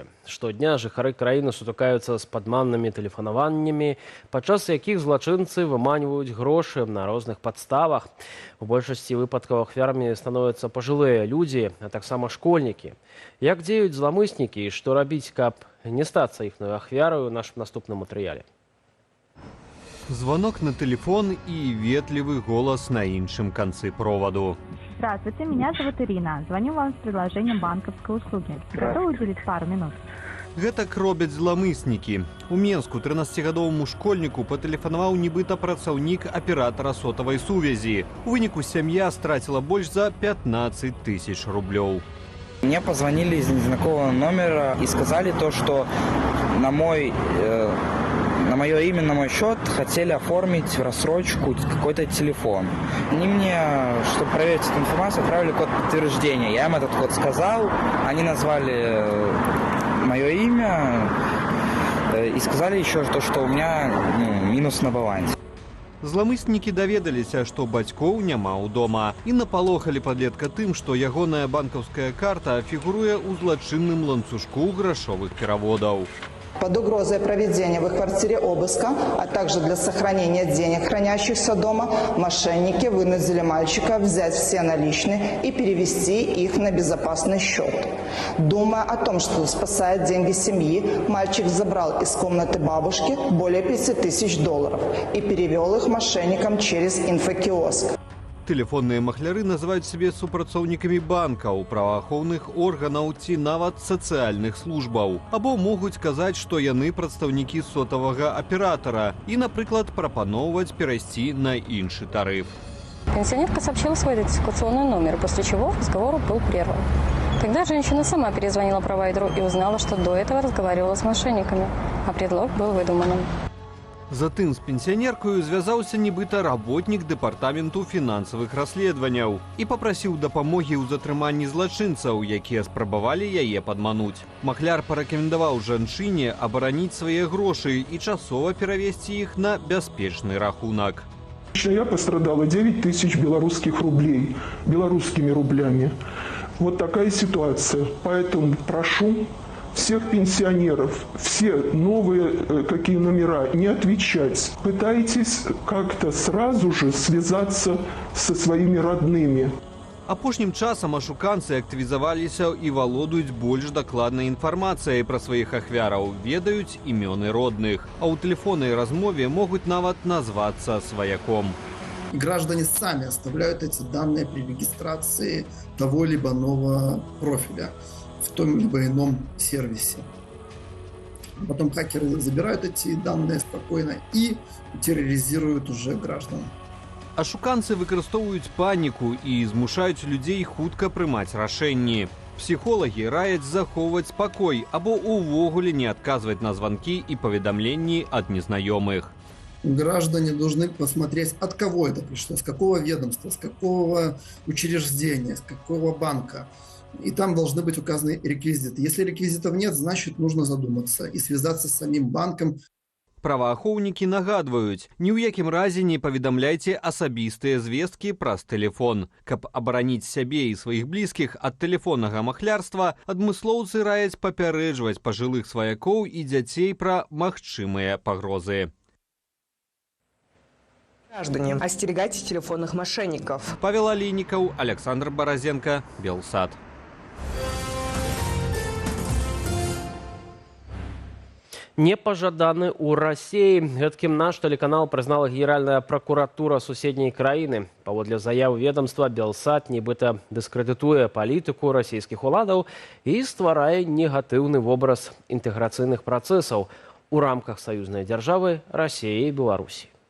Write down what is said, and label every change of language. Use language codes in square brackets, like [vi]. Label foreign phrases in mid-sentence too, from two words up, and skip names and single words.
[be] Штодня жыхары краіны сутыкаюцца з падманнымі тэлефанаваннямі, падчас якіх злачынцы выманьваюць грошы на розных падставах. У большасці выпадкаў ахвярамі становяцца пажылыя людзі, а таксама школьнікі. Як дзеюць зламыснікі і што рабіць, каб не стацца іхнай ахвяраю, у нашым наступным матэрыяле. [ru] Звонок на телефон и ветливый голос [be] на іншым конце проводу. [ru] Здравствуйте, меня зовут Ирина. Звоню вам с предложением банковской услуги. Готовы уделить пару минут? [be] Гэтак робяць зламыснікі. У Менску 13-гадоваму школьніку патэлефанаваў нібыта працаўнік аператара сотавай сувязі. У выніку сям'я страціла больш за 15 тысяч рублёў. [ru] Мне позвонили из незнакомого номера и сказали то, что на мое имя, на мой счет хотели оформить в рассрочку какой-то телефон. Они мне, чтобы проверить эту информацию, отправили код подтверждения. Я им этот код сказал, они назвали мое имя и сказали еще то, что у меня минус на балансе. [be] Зламыснікі даведаліся, што бацькоў няма ўдома, і напалохалі падлетка тым, што ягоная банкаўская карта фігуруе ў злачынным ланцужку грашовых пераводаў. [ru] Под угрозой проведения в их квартире обыска, а также для сохранения денег, хранящихся дома, мошенники вынудили мальчика взять все наличные и перевести их на безопасный счет. Думая о том, что спасает деньги семьи, мальчик забрал из комнаты бабушки более $5000 и перевел их мошенникам через инфокиоск. [be] Тэлефонныя махляры называюць сябе супрацоўнікамі банкаў, праваахоўных органаў ці нават сацыяльных службаў. Або могуць казаць, што яны прадстаўнікі сотавага аператара і, напрыклад, прапаноўваць перайсці на іншы тарыф. [ru] Пенсионерка сообщила свой идентификационный номер, после чего разговор был прерван. Тогда женщина сама перезвонила провайдеру и узнала, что до этого разговаривала с мошенниками, а предлог был выдуманным. [be] Затым з пенсіянеркою звязаўся нібыта работнік дэпартаменту фінансавых расследаванняў і папрасіў дапамогі ў затрыманні злачынцаў, якія спрабавалі яе падмануць. Махляр парэкамендаваў жанчыне абараніць свае грошы і часова перавесці іх на бяспечны рахунак. [ru] Я пострадала 9 тысяч белорусских рублей, белорусскими рублями. Вот такая ситуация. Поэтому прошу всех пенсионеров, все новые какие номера, не отвечать. Пытайтесь как-то сразу же связаться со своими родными. [be] Апошнім часам ашуканцы актывізаваліся і валодаюць больш дакладнай інфармацыяй пра сваіх ахвяраў, ведаюць імёны родных, а ў тэлефоннай размове могуць нават назвацца сваяком. [ru] Граждане сами оставляют эти данные при регистрации того либо иного профиля в том либо ином сервисе. Потом хакеры забирают эти данные спокойно и терроризируют уже граждан. [be] Ашуканцы выкарыстоўваюць паніку і змушаюць людзей хутка прымаць рашэнні. Псіхолагі раяць захоўваць спакой або увогуле не адказваць на званкі і паведамленні ад незнаёмых. [ru] Граждане должны посмотреть, от кого это пришло, с какого ведомства, с какого учреждения, с какого банка. И там должны быть указаны реквизиты. Если реквизитов нет, значит нужно задуматься и связаться с самим банком. [be] Праваахоўнікі нагадваюць, ні ў якім разе не паведамляйце асабістыя звесткі праз тэлефон. Каб абараніць сябе і сваіх блізкіх ад тэлефоннага махлярства, адмыслоўцы раяць папярэджваць пажылых сваякоў і дзяцей пра магчымыя пагрозы. [ru] Граждане, остерегайтесь телефонных мошенников. Павел Олейников, Александр Борозенко, Белсат. Не пожаданы у России. [be] Гэткім наш тэлеканал прызнала Генеральная прокуратура суседняй краіны. Паводле заяў ведомства, Белсат нібыта дыскрэдытуе палітыку расійскіх уладаў і стварае негатыўны вобраз інтэграцыйных працэсаў у рамках саюзнай дзяржавы Расіі і Беларусі.